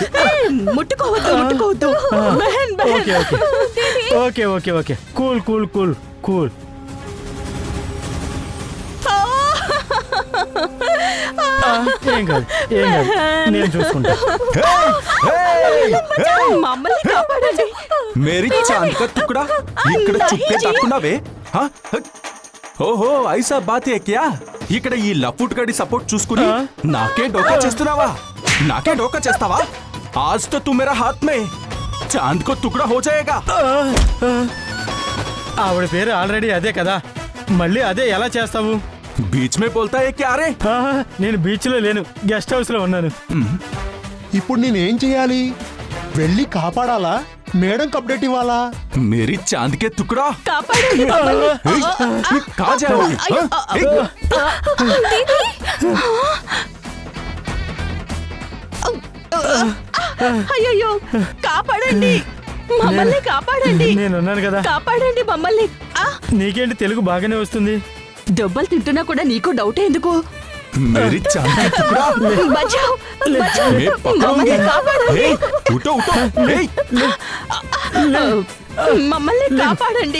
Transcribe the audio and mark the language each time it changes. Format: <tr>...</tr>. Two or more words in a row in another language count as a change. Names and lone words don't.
<te>ముట్టుకోవద్దు, ముట్టుకోవద్దు.</te> <hi>बहन बहन.</hi> <en>ok ok ok ok ok cool cool cool cool.</en> <te>ఏం కాదు, ఏం కాదు, నేను చూసుకుంటా. మమ్మల్ని కాపాడండి.</te> <hi>मेरी चांद का टुकड़ा</hi> <te>ఇక్కడ చుట్టే దాక్కున్నావే? హా? ఓహో,</te> <hi>ऐसा बात है क्या?</hi> <te>ఇక్కడ ఈ లఫుట్ గడి సపోర్ట్ చూసుకుని నాకే డోకా చేస్తున్నావా? నాకే డోకా చేస్తావా?</te> <hi>आज तो तू मेरा हाथ में चांद को टुकड़ा हो जाएगा.</hi> <te>ఆవిడ పేరు ఆల్రెడీ అదే కదా, మళ్ళీ అదే ఎలా చేస్తావు?</te> <hi>बीच में बोलता है क्या रे?</hi> <te>నేను బీచ్లో లేను, గెస్ట్ హౌస్లో ఉన్నాను. ఇప్పుడు నేనేం చేయాలి? వెళ్ళి కాపాడాలా? మేడం అప్డేట్ ఇవ్వాలా?</te> <hi>मेरी चांद के टुकड़ा</hi> <te>కాపాడండి.</te> <hi>कहाँ जाओगी?</hi> <te>అయ్యయ్యో, కాపాడండి, మమ్మల్ని కాపాడండి, నేనున్నాను కదా. కాపాడండి మమ్మల్ని. నీకేంటి తెలుగు బాగానే వస్తుంది? దెబ్బలు తింటున్నా కూడా నీకు డౌట్ ఎందుకు?</te> <hi>मेरी चांद के टुकड़ा बचाओ, बचाओ. मैं पकड़ूंगी.</hi> <te>మమ్మల్ని కాపాడండి.</te> <hi>ए, उठो उठो. ए,</hi> <te>మమ్మల్ని కాపాడండి.</te>